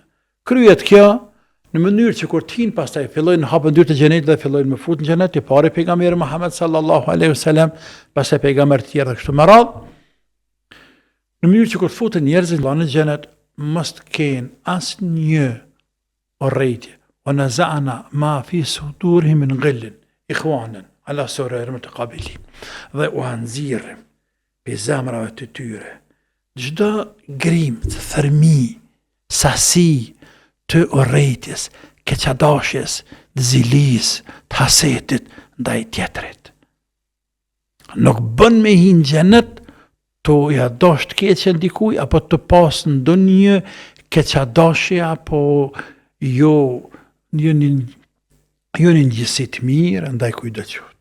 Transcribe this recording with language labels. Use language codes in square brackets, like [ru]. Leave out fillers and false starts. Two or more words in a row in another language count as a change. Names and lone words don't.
[sq] Kryet kjo në mënyrë që kur t'hin pastaj fillojnë hapën dyert e xhenetit dhe fillojnë me fut në xhenet, i pari pejgamberi Muhammed [ar] صلى الله عليه وسلم, [sq] pastaj pejgamber të tjerë kështu me radhë. Në mënyrë që kur futen njerëzit në xhenet, mos të kenë asnjë urrëtie. [ar] ونزعنا ما في صدورهم من غل إخوانا على سرر متقابلين. [sq] Dhe u anxirrim pe zemrave të tyre çdo grimt, thërmi, sasi të urrëties, keqadashjes, të zilis, të hasetit ndaj tjetrit. Nuk bën me hin xhenet të ja dosh të keqen dikuj, apo të pas ndonjë keqadashje, apo jo një gjësit mirë ndaj kujt do të qoftë.